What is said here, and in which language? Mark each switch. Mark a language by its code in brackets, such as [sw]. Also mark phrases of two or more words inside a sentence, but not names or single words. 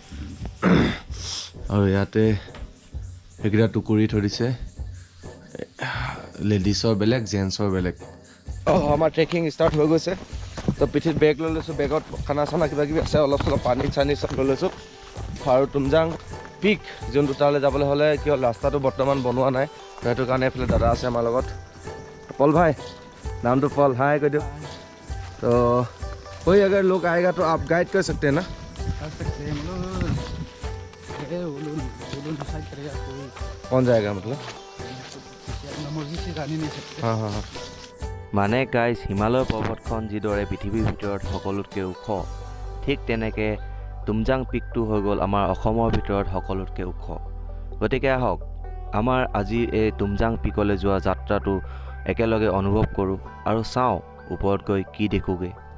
[as] আৰু ইয়াতে সেইকেইটা টুকুৰি থৈ দিছে, লেডিছৰ বেলেগ, জেণ্টছৰ বেলেগ। আমাৰ ট্ৰেকিং ষ্টাৰ্ট হৈ গৈছে। তো পিঠিত বেগ লৈ লৈছোঁ, বেগত খানা চানা কিবা কিবি আছে, অলপ চলপ পানী চানী চব লৈ লৈছোঁ। আৰু তুমজাং পিক যোনটো তালৈ যাবলৈ হ'লে কি হ'ল, ৰাস্তাটো বৰ্তমান বনোৱা নাই, সেইটো কাৰণে এইফালে দাদা আছে আমাৰ লগত। পল ভাই, [hi] नाम तो पल, हाय कर दो। तो कोई अगर लोग आएगा तो आप गाइड कर सकते हैं ना? कर सकते हैं, डिसाइड करेगा कोई कौन जाएगा मतलब? मर्जी से जाने नहीं सकते। हाँ हाँ हाँ। [as] মানে গাইজ, হিমালয় পৰ্বতখন যিদৰে পৃথিৱীৰ ভিতৰত সকলোতকৈ ওখ, ঠিক তেনেকৈ তুমজাং পিকটো হৈ গ'ল আমাৰ অসমৰ ভিতৰত সকলোতকৈ ওখ। গতিকে আহক আমাৰ আজিৰ এই তুমজাং পিকলৈ যোৱা যাত্ৰাটো একেলগে অনুভৱ কৰোঁ আৰু চাওঁ ওপৰত গৈ কি দেখোঁগৈ।